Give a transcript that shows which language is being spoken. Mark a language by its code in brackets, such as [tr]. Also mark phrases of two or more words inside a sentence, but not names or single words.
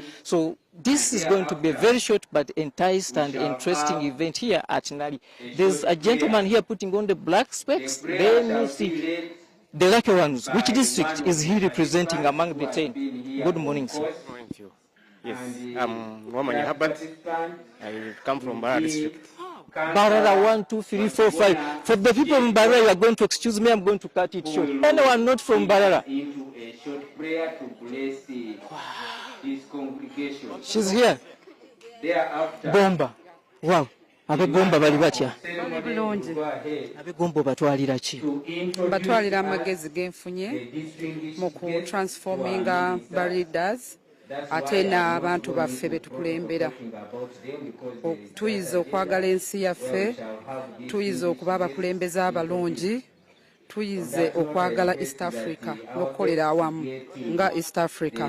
[en] So this is going to be a very short but enticed and interesting event here at Nali. There's a gentleman here putting on the black specs. Then you see the lucky ones. Which district is he representing among the 10? Good morning, sir. Thank you. Yes, I'm Roman Habat. I come from Barara district. Barara 1, 2, 3, 4, 5. For the people in Barara, you are going to excuse me, I'm going to cut it short. Anyone not from Barara? She's here. [lg] Bomba. Wow. Abe bomba bali batya. Abe gombo batwalira ki? Batwalira amagezi genfunye mu ku transforminga leaders. Ate n'abantu baffe betukulembera. Tuyiza okwagala ensi yaffe, tuyiza okuba abakulembeze abalungi, tuyize okwagala East Africa n'okukolera awamu nga East Africa.